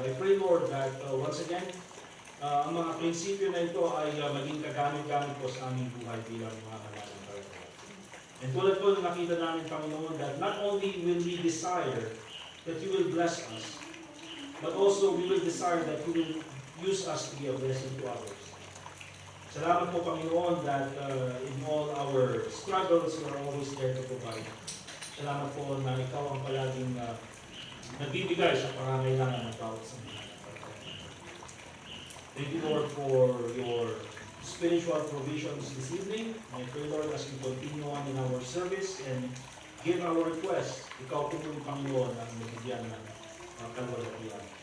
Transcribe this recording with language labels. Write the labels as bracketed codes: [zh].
[en] I pray, Lord, that once again, [tl] ang mga prinsipyo na ito ay maging kagamit-gamit po sa aming buhay bilang mga mananampalataya. [en] And [tl] tulad po na nakita namin, [en] Panginoon, that not only will we desire that you will bless us, but also we will desire that you will use us to be a blessing to others. [tl] Salamat po, [en] Panginoon, that in all our struggles, you are always there to provide. [tl] Salamat po na ikaw ang palaging nagbibigay sa pangangailangan ng bawat sa mga. [en] Thank you, Lord, for your spiritual provisions this evening. I pray, Lord, as we continue on in our service and give our request, [tl] ikaw po yung Panginoon ang nabigyan ng kalwalatian.